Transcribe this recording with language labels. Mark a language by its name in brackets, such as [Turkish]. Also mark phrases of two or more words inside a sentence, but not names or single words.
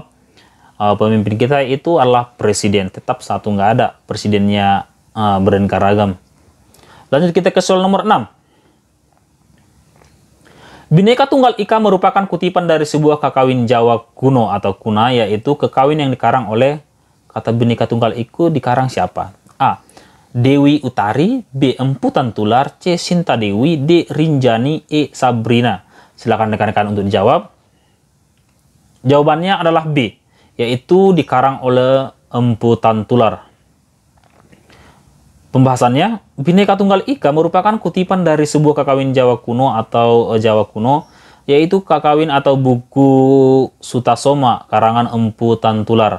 [Indonesian] Pemimpin kita itu adalah presiden, tetap satu, nggak ada presidennya beraneka ragam. Lanjut kita ke soal nomor 6. Bhinneka Tunggal Ika merupakan kutipan dari sebuah kakawin Jawa kuno atau kuna, yaitu kekawin yang dikarang oleh kata Bhinneka Tunggal Ika dikarang siapa? A. Dewi Utari, B. Empu Tantular, C. Sinta Dewi, D. Rinjani, E. Sabrina. Silakan rekan-rekan untuk dijawab. Jawabannya adalah B, yaitu dikarang oleh Empu Tantular. Pembahasannya, Bhinneka Tunggal Ika merupakan kutipan dari sebuah kakawin Jawa kuno atau Jawa kuno, yaitu kakawin atau buku Sutasoma karangan Empu Tantular.